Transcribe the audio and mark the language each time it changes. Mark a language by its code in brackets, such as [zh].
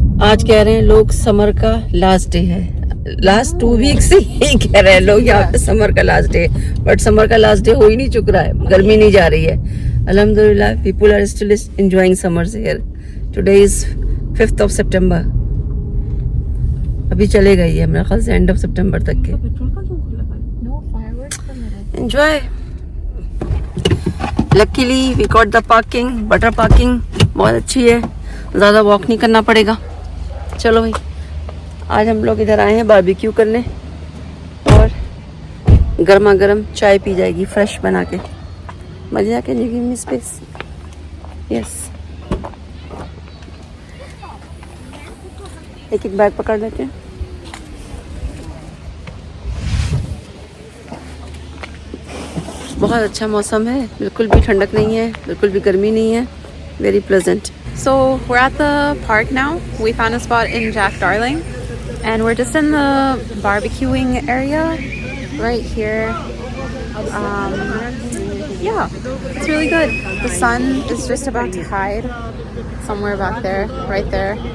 [hi] आज कह रहे हैं लोग समर का लास्ट डे है। लास्ट 2 वीक से यही कह रहे हैं लोग यहाँ पे समर का लास्ट डे, बट समर का लास्ट डे हो ही नहीं चुक रहा है। [en] गर्मी नहीं जा रही है। अल्हम्दुलिल्लाह people are still enjoying summers here. Today is 5th of September। [hi] अभी चलेगा ये मेरे ख्याल से एंड ऑफ सितंबर तक के। Enjoy. [en] luckily we got the parking, but the parking [hi] बहुत अच्छी है, ज़्यादा वॉक नहीं करना पड़ेगा। चलो भाई आज हम लोग इधर आए हैं बारबेक्यू करने, और गर्मा गर्म चाय पी जाएगी फ्रेश बना के। [en] मजा can you give me space? Yes. [hi] एक एक बैग पकड़ लेते हैं। बहुत अच्छा मौसम है, बिल्कुल भी ठंडक नहीं है, बिल्कुल भी गर्मी नहीं है। [en] Very pleasant. So we're at the park now. We found a spot in Jack Darling, and we're just in the barbecuing area right here. Yeah, it's really good. The sun is just about to hide somewhere back there, right there.